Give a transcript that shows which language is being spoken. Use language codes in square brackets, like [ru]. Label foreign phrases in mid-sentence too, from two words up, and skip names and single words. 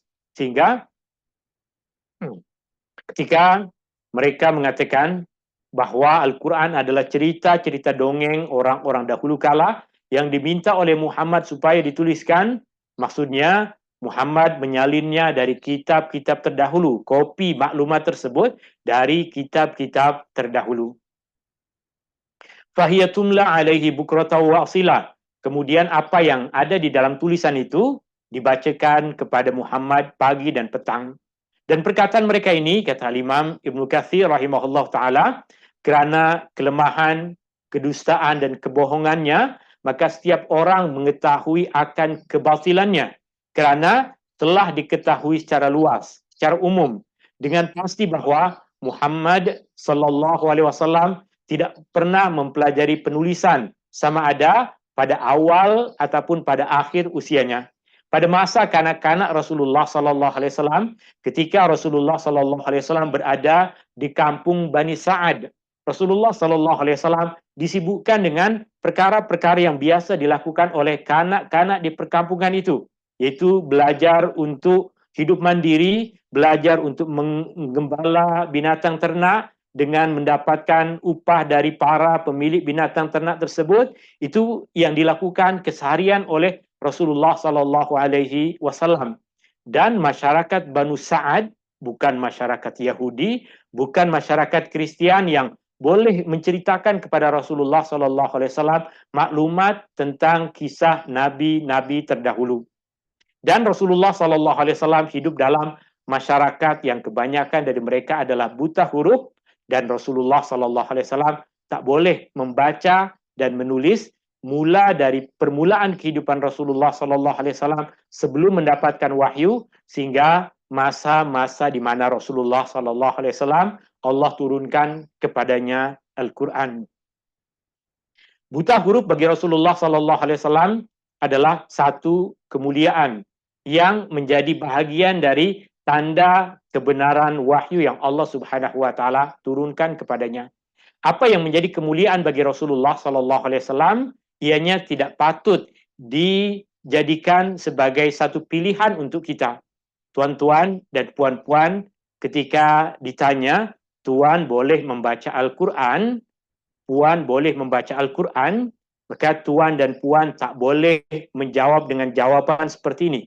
[ms] Sehingga ketika mereka mengatakan bahwa Al-Quran adalah cerita-cerita dongeng orang-orang dahulu kala yang diminta oleh Muhammad supaya dituliskan, maksudnya Muhammad menyalinnya dari kitab-kitab terdahulu, kopi maklumat tersebut dari kitab-kitab terdahulu. [ar] فهي تملى عليه بكرة وأصيلا. [ms] Kemudian apa yang ada di dalam tulisan itu dibacakan kepada Muhammad pagi dan petang. Dan perkataan mereka ini, kata Imam Ibnu Katsir [ar] رحمه الله تعالى, [ms] kerana kelemahan, kedustaan dan kebohongannya, maka setiap orang mengetahui akan kebatilannya. Kerana telah diketahui secara luas, secara umum, dengan pasti bahwa Muhammad [ar] صلى الله عليه وسلم [ms] tidak pernah mempelajari penulisan, sama ada pada awal ataupun pada akhir usianya. Pada masa kanak-kanak Rasulullah [ar] صلى الله عليه وسلم, [ms] ketika Rasulullah [ar] صلى الله عليه وسلم [ms] berada di kampung Bani Sa'ad, Rasulullah [ar] صلى الله عليه وسلم [ms] disibukkan dengan perkara-perkara yang biasa dilakukan oleh kanak-kanak di perkampungan itu, yaitu belajar untuk hidup mandiri, belajar untuk menggembala binatang ternak dengan mendapatkan upah dari para pemilik binatang ternak tersebut. Itu yang dilakukan keseharian oleh Rasulullah [ar] صلى الله عليه وسلم. [ms] Dan masyarakat Banu Sa'ad bukan masyarakat Yahudi, bukan masyarakat Kristian yang boleh menceritakan kepada Rasulullah [ar] صلى الله عليه وسلم [ms] maklumat tentang kisah nabi-nabi terdahulu. Dan Rasulullah [ar] صلى الله عليه وسلم [ms] hidup dalam masyarakat yang kebanyakan dari mereka adalah buta huruf, dan Rasulullah [ar] صلى الله عليه وسلم [ms] tak boleh membaca dan menulis mula dari permulaan kehidupan Rasulullah [ar] صلى الله عليه وسلم [ms] sebelum mendapatkan wahyu, sehingga masa-masa di mana Rasulullah [ar] صلى الله عليه وسلم [ms] Allah turunkan kepadanya Al-Quran. Buta huruf bagi Rasulullah [ar] صلى الله عليه وسلم [ms] adalah satu kemuliaan yang menjadi bahagian dari tanda kebenaran wahyu yang Allah [ar] سبحانه وتعالى [ms] turunkan kepadanya. Apa yang menjadi kemuliaan bagi Rasulullah [ar] صلى الله عليه وسلم, [ms] ianya tidak patut dijadikan sebagai satu pilihan untuk kita. Tuan-tuan dan puan-puan, ketika ditanya, tuan boleh membaca Al-Quran, puan boleh membaca Al-Quran, maka tuan dan puan tak boleh menjawab dengan jawaban seperti ini.